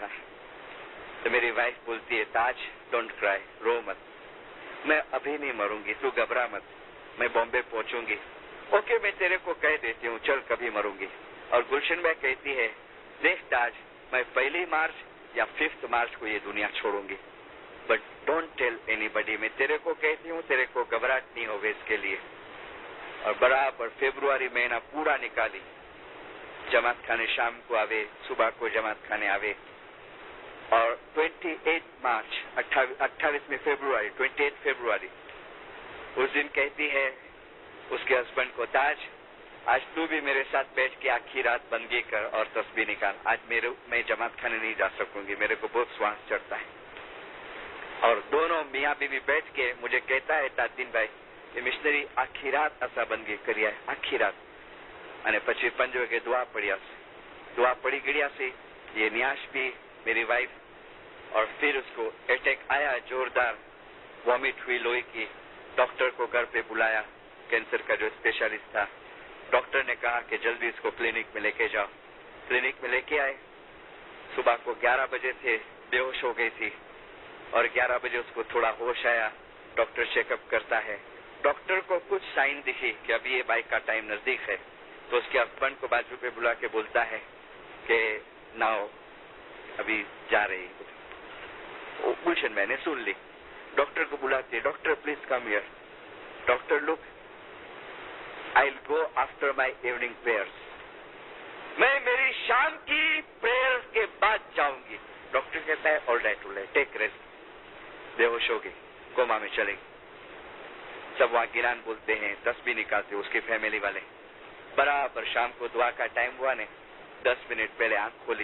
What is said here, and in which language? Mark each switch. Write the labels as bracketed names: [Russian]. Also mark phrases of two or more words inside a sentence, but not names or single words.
[Urdu] تو میری وائف بولتی ہے تاج [English] don't cry, [Urdu] رو مت, میں ابھی نہیں مروں گی, تو گھبرا مت, میں بامبے پہنچوں گی. اوکے میں تیرے کو کہہ دیتی ہوں, چل کبھی مروں گی. اور گلشن بھائی کہتی ہے دیکھ تاج, میں 1 مارچ یا 5 مارچ کو یہ دنیا چھوڑوں گی, [English] But don't tell anybody. [Urdu] میں تیرے کو کہتی ہوں, تیرے کو گھبراہٹ نہیں ہوگی اس کے لیے. اور برابر فیبروری مہینہ پورا نکالی. جماعت خانے شام کو آوے, صبح کو جماعت خانے آوے. اور 28 مارچ 28 فیبروری 28 فیبروری اس دن کہتی ہے اس کے ہسبینڈ کو تاج آج تو بھی میرے ساتھ بیٹھ کے آخری رات بندگی کر اور تسبیح نکال. آج میں جماعت خانے نہیں جا سکوں گی, میرے کو بہت سوانس چڑھتا ہے. اور دونوں میاں بیوی بیٹھ کے مجھے کہتا ہے تاجدین بھائی کہ مشنری آخری رات ایسا بندگی کری ہے, [Gujarati] આખી રાત. અને પછી 5 વાગે દુઆ પડી ગયા છે. [Urdu] یہ نیاش بھی میری وائف. اور پھر اس کو اٹیک آیا زوردار, وامٹ ہوئی لوہے کی. ڈاکٹر کو گھر پہ بلایا, کینسر کا جو اسپیشلسٹ تھا. ڈاکٹر نے کہا کہ جلدی اس کو کلینک میں لے کے جاؤ. کلینک میں لے کے آئے. صبح کو 11 بجے سے بے ہوش ہو گئی تھی, اور 11 بجے اس کو تھوڑا ہوش آیا. ڈاکٹر چیک اپ کرتا ہے. ڈاکٹر کو کچھ سائن دکھی کہ ابھی یہ بائک کا ٹائم نزدیک ہے. تو اس کے ہسبینڈ کو بازو پہ بلا کے بولتا ہے کہ ناؤ ابھی جا رہی. گلشن میں نے سن لی. ڈاکٹر کو بلاتے, [English] doctor please come here. Doctor look, I will go after my evening prayers. [Urdu] میں میری شام کی پریئر کے بعد جاؤں گی. ڈاکٹر کہتا ہے [English] all right take rest. [Urdu] بے ہوش ہو گئی, کوما میں چلے گی. سب وہاں گیلان بولتے ہیں, تسبیح نکالتے اس کی فیملی والے. برابر شام کو دعا کا ٹائم ہوا نے, 10 منٹ پہلے آنکھ کھولی.